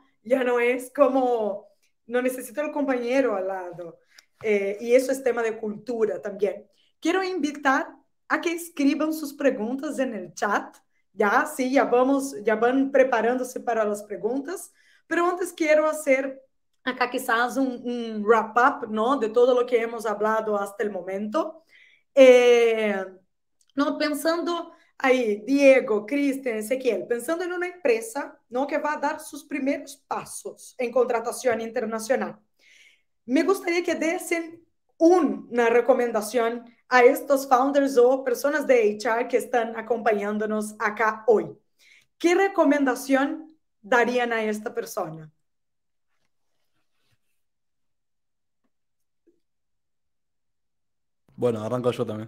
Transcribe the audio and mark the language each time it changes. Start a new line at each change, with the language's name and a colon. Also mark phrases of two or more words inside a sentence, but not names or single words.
Spanish: Ya no es como, no necesito el compañero al lado. Y eso es tema de cultura también. Quiero invitar a que escriban sus preguntas en el chat. Ya, sí, ya van preparándose para las preguntas. Pero antes quiero hacer acá quizás un wrap-up, ¿no? De todo lo que hemos hablado hasta el momento. No,
Portuguese: pensando aí, Diego, Cristian, Ezequiel, pensando em uma empresa, ¿no? Que vai dar seus primeiros passos em contratação internacional. Me gostaria que dessem
Spanish: una recomendación a estos founders o personas de HR que están acompañándonos acá hoy. ¿Qué recomendación darían a esta persona? Bueno, arranco yo también.